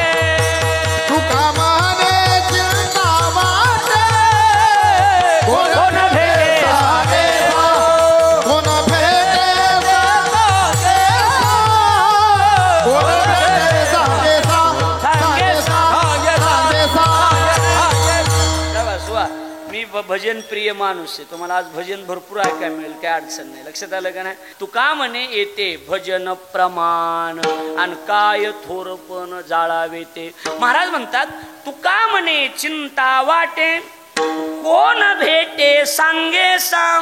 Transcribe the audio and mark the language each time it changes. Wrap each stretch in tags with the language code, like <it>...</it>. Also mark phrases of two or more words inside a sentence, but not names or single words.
<mr>तुका म्हणे चिंता वाटे कोण भेटे सांगे सा कोण भेटे सांगे कोण भेटे सांगे सा सांगे सा सांगे सा शाबास, वा. मी भजन प्रिय माणूस आहे. तुम्हाला आज भजन भरपूर ऐकायला मिळेल, काय अडचण नाही. लक्षात आलं का नाही? तू का म्हणे येते भजन प्रमाण आणि काय थोरपण जाळावे ते. महाराज म्हणतात तू का म्हणे चिंता वाटे कोण भेटे सांगे सांग.</mr>